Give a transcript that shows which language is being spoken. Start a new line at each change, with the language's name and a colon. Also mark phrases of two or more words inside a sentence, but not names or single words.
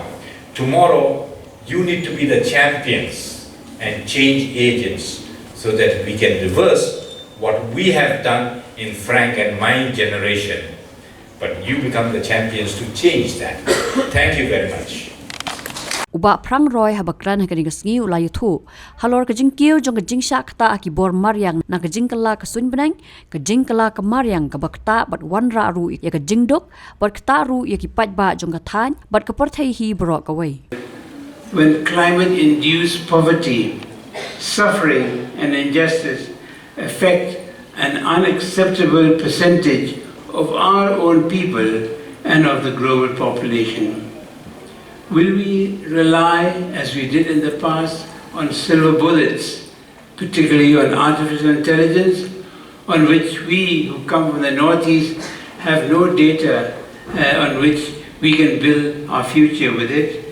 English: Tomorrow, you need to be the champions and change agents so that we can reverse what we have done in Frank and my generation. But you become the champions to change that. Thank you very much.
Khasi: Uba prang roy habakran hakani gasngi ulayu thu halor ka jingkyll jong ka jingsha kata aki bor Mariang na ka Jingkylla ka sunbenang ka Jingkylla ka Mariang ka bakta bat Wanrah ru ya ka jingdok bat kata ru ya ki patba jong ka than bat ka parthai hi bro ka wai.
English: When climate-induced poverty, suffering and injustice affect an unacceptable percentage of our own people and of the global population, will we rely, as we did in the past, on silver bullets, particularly on artificial intelligence, on which we who come from the Northeast have no data on which we can build our future with it?